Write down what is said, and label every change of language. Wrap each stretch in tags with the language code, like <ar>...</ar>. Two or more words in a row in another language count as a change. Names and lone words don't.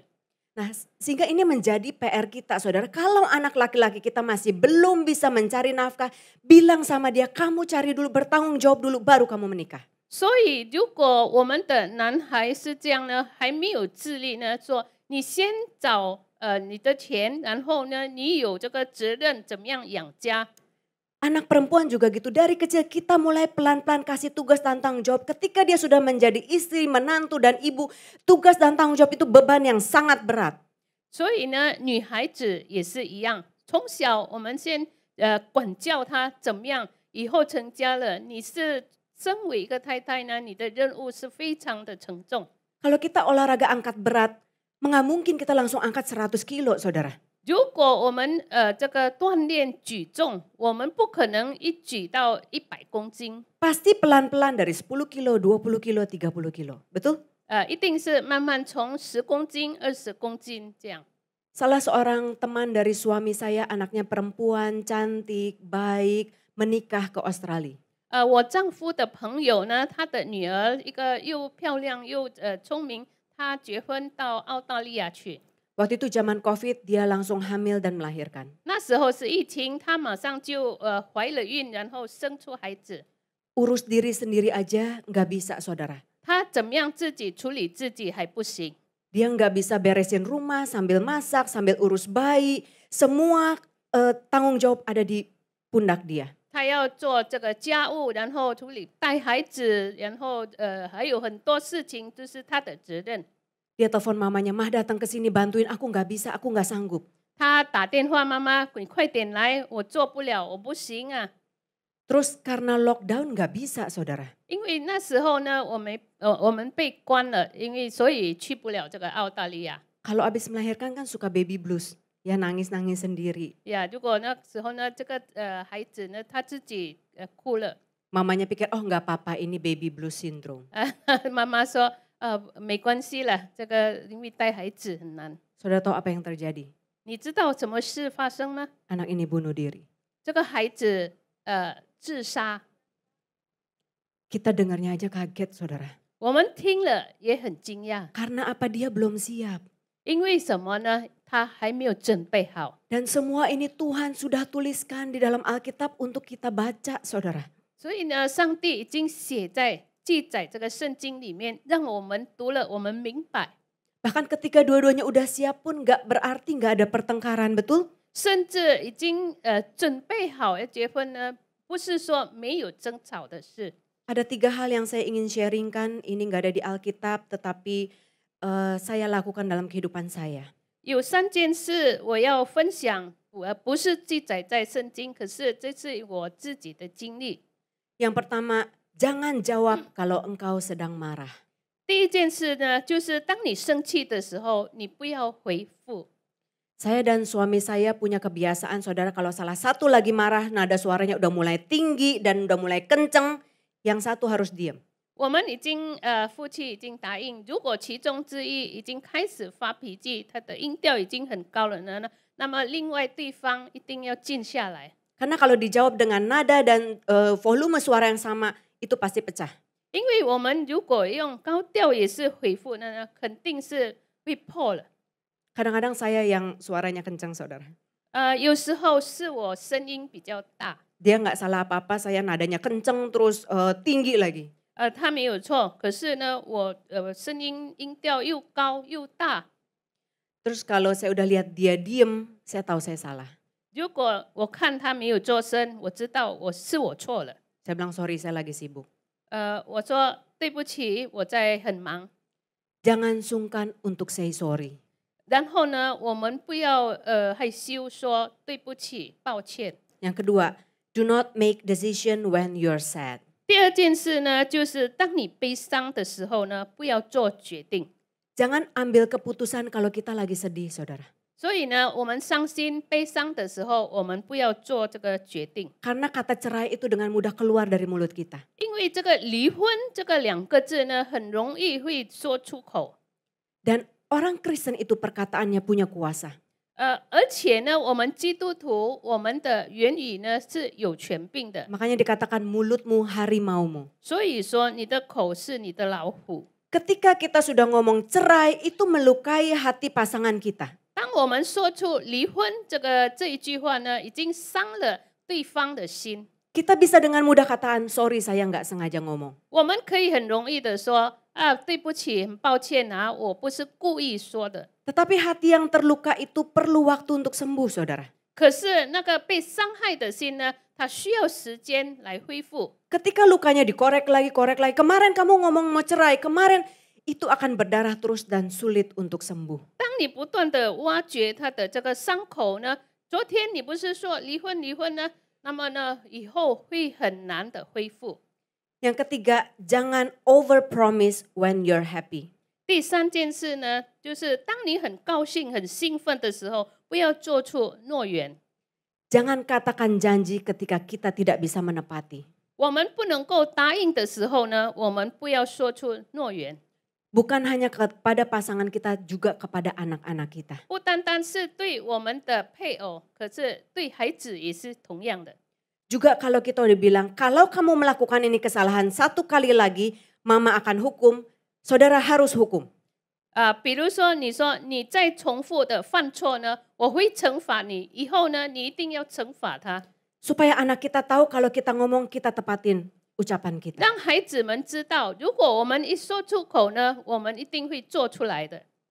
<id>Nah, sehingga ini menjadi PR kita, saudara. Kalau anak laki-laki kita masih belum bisa mencari nafkah, bilang sama dia, kamu cari dulu, bertanggung jawab dulu, baru kamu menikah.</id> <zh>所以，如果我们的男孩是这样呢，还没有自立呢，说你先找你的钱，然后呢，你有这个责任怎么样养家。</zh> <id>Anak perempuan juga gitu, dari kecil kita mulai pelan-pelan kasih tugas dan tanggung jawab. Ketika dia sudah menjadi istri, menantu dan ibu, tugas dan tanggung jawab itu beban yang sangat berat.</id> <zh>所以呢，女孩子也是一样，从小我们先管教她怎么样，以后成家了，你是身为一个太太呢，你的任务是非常的沉重。</zh> <id>Kalau kita olahraga angkat berat, nggak mungkin kita langsung angkat 100 kilo, saudara.</id> <zh>如果我们这个锻炼举重，我们不可能一举到100公斤。</zh> <id>Pasti pelan-pelan dari 10 kilo, 20 kilo, 30 kilo. Betul?</id> <zh>一定是慢慢从10公斤、20公斤这样。</zh> <id>Salah seorang teman dari suami saya, anaknya perempuan, cantik, baik, menikah ke Australia.</id> <zh>我丈夫的朋友呢，他的女儿一个又漂亮又聪明，她结婚到澳大利亚去。</zh> <id>Waktu itu zaman COVID, dia langsung hamil dan melahirkan.</id> <zh>那时候是疫情，她马上就怀了孕，然后生出孩子。</zh> <id>Urus diri sendiri aja nggak bisa, saudara.</id> <zh>她怎么样自己处理自己还不行。</zh> <id>Dia nggak bisa beresin rumah sambil masak, sambil urus bayi. Semua tanggung jawab ada di pundak dia.</id> <zh>她要做这个家务，然后处理带孩子，然后还有很多事情都是她的责任。</zh> <id>Dia telepon mamanya, mah datang ke sini bantuin, aku nggak bisa, aku nggak sanggup.</id> <zh>她打电话，妈妈，你快点来，我做不了，我不行啊。</zh> <id>Terus karena lockdown nggak bisa, saudara.</id> <zh>因为那时候呢，我们被关了，因为所以去不了这个澳大利亚。</zh> <id>Kalau habis melahirkan kan suka</id> <en>baby blues,</en> <id>ya nangis-nangis sendiri.</id> <zh>呀，如果那时候呢，这个孩子呢，他自己哭了。</zh> <id>Mamanya pikir, oh nggak apa-apa, ini</id> <en>baby blues syndrome.</en> <zh>妈妈说，没关系了，这个因为带孩子很难。</zh> <id>Saudara tahu apa yang terjadi?</id> <zh>你知道什么事发生吗？</zh> <id>Anak ini bunuh diri.</id> <zh>这个孩子自杀。</zh> <id>Kita dengarnya aja kaget, saudara.</id> <zh>我们听了也很惊讶。</zh> <id>Karena apa? Dia belum siap.</id> <zh>因为什么呢？他还没有准备好。</zh> <id>Dan semua ini Tuhan sudah tuliskan di dalam Alkitab untuk kita baca, saudara.</id> <zh>所以呢，上帝已经记载这个圣经里面，让我们读了，我们明白。</zh> <id>Bahkan ketika dua-duanya udah siap pun nggak berarti nggak ada pertengkaran, betul?</id> <zh>甚至已经准备好要结婚呢，不是说没有争吵的事。</zh> <id>Ada 3 hal yang saya ingin sharingkan, ini nggak ada di Alkitab tetapi saya lakukan dalam kehidupan saya.</id> <zh>有3件事我要分享，我不是记载在圣经，可是这是我自己的经历。</zh> <id>Yang pertama, jangan jawab kalau engkau sedang marah.</id> <zh>第一件事呢，就是当你生气的时候，你不要回复。</zh> <id>Saya dan suami saya punya kebiasaan, saudara, kalau salah satu lagi marah, nada suaranya udah mulai tinggi dan udah mulai kenceng, yang satu harus diam.</id> <zh>我们已经夫妻已经答应，如果其中之一已经开始发脾气，他的音调已经很高了呢，那么另外对方一定要静下来。</zh> <id>Karena kalau dijawab dengan nada dan volume suara yang sama, itu pasti pecah.</id> <zh>因为我们如果用高调也是回复呢，肯定是会破了。</zh> <id>Kadang-kadang saya yang suaranya kencang, saudara.</id> <zh>有时候是我声音比较大。</zh> <id>Dia nggak salah apa-apa, saya nadanya kenceng terus tinggi lagi.</id> <zh>他没有错，可是呢，我声音音调又高又大。</zh> <id>Terus kalau saya udah lihat dia diem, saya tahu saya salah.</id> <zh>如果我看他没有做声，我知道我错了。</zh> <id>Saya bilang sorry, saya lagi sibuk.</id> <zh>我说对不起，我在很忙。</zh> <id>Jangan sungkan untuk</id> <en>say sorry.</en> <zh>然后呢，我们不要害羞说对不起、抱歉。</zh> <id>Yang kedua,</id> <en>do not make decision when you're sad.</en> <zh>第二件事呢，就是当你悲伤的时候呢，不要做决定。</zh> <id>Jangan ambil keputusan kalau kita lagi sedih, saudara.</id> <zh>所以呢，我们伤心、悲伤的时候，我们不要做这个决定。</zh> <id>Karena kata cerai itu dengan mudah keluar dari mulut kita.</id> <zh>因为这个离婚这个2个字呢，很容易会说出口。</zh> <id>Dan orang Kristen itu perkataannya punya kuasa.</id> <zh>而且呢，我们基督徒，我们的言语呢是有权柄的。</zh> <id>Makanya dikatakan mulutmu harimaumu.</id> <zh>所以说，你的口是你的老虎。</zh> <id>Ketika kita sudah ngomong cerai, itu melukai hati pasangan kita.</id> <zh>当我们说出离婚这一句话呢，已经伤了对方的心。</zh> <id>Kita bisa dengan mudah katakan sorry saya nggak sengaja ngomong.</id> <zh>我们可以很容易的说对不起，很抱歉啊，我不是故意说的。</zh> <id>Tetapi hati yang terluka itu perlu waktu untuk sembuh, saudara.</id> <zh>可是那个被伤害的心呢，它需要时间来恢复。</zh> <id>Ketika lukanya dikorek lagi, kemarin kamu ngomong mau cerai, kemarin itu akan berdarah terus dan sulit untuk sembuh.</id> <zh>当你不断的挖掘他的这个伤口呢，昨天你不是说离婚呢，那么呢，以后会很难的恢复。</zh> <id>Yang ketiga, jangan</id> <en>overpromise when you're happy.</en> <zh>第3件事呢，就是当你很高兴、很兴奋的时候，不要做出诺言。</zh> <id>Jangan katakan janji ketika kita tidak bisa menepati.</id> <zh>我们不能够答应的时候呢，我们不要说出诺言。</zh> <id>Bukan hanya kepada pasangan kita, juga kepada anak-anak kita.</id> <zh>不单单是对我们的配偶，可是对孩子也是同样的。</zh> <id>Juga kalau kita udah bilang, kalau kamu melakukan ini kesalahan 1 kali lagi, mama akan hukum, saudara harus hukum.</id> <zh>比如说你说你再重复的犯错呢，我会惩罚你，以后呢，你一定要惩罚他。</zh> <id>Supaya anak kita tahu kalau kita ngomong kita tepatin ucapan kita.</id> <zh>让孩子们知道，如果我们一说出口呢，我们一定会做出来的。</zh>